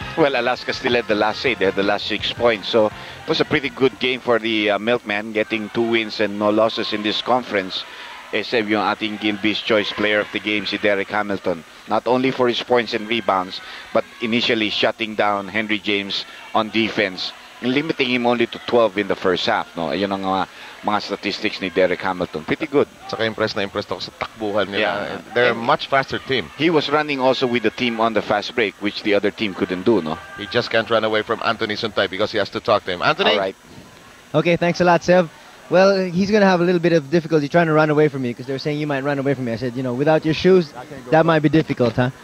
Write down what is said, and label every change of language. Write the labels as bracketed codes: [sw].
[en] Well, Alaska still had the last say. They had the last 6 points. So it was a pretty good game for the Milkman, getting 2 wins and no losses in this conference. [tl] Except yung ating Gilby's Choice Player of the Game, si Derek Hamilton. [en] Not only for his points and rebounds, but initially shutting down Henry James on defense, and limiting him only to 12 in the first half. No? [tl] Ayun ang mga statistics ni Derek Hamilton. [en] Pretty good. [tl] Saka impressed ako sa takbuhan nila. [en] Yeah. They're a much faster team. He was running also with the team on the fast break, which the other team couldn't do, no? He just can't run away from Anthony Suntay because he has to talk to him. Anthony? All right. Okay, thanks a lot, Sev. Well, he's going to have a little bit of difficulty trying to run away from me because they're saying you might run away from me. I said, you know, without your shoes, that might be difficult, huh?